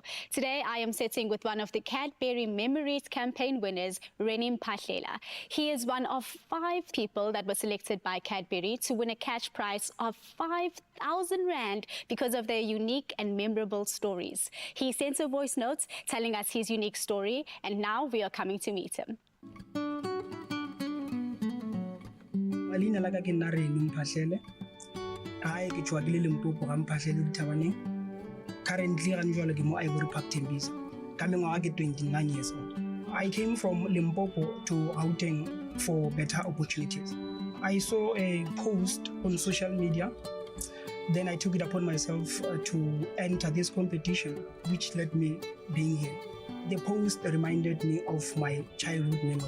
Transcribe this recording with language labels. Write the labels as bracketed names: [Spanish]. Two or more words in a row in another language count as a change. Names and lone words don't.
[English] Today, I am sitting with one of the Cadbury Memories campaign winners, Rennie Mpahlela. He is one of 5 people that were selected by Cadbury to win a cash prize of 5,000 Rand because of their unique and memorable stories. He sent a voice note telling us his unique story, and now we are coming to meet him. [Northern Sotho] Leina la ka ke nna Rennie Mpahlela. Hae ke tswa ke le Limpopo ga Mpahlela Dithabaneng. Currently ga njwale ke mo Ivory Park Tembisa. Ka mengwaga ke 29 [English] years old. I came from Limpopo to Gauteng for better opportunities. I saw a post on social media. Then I took it upon myself to enter this competition, which led me being here. The post reminded me of my childhood memory.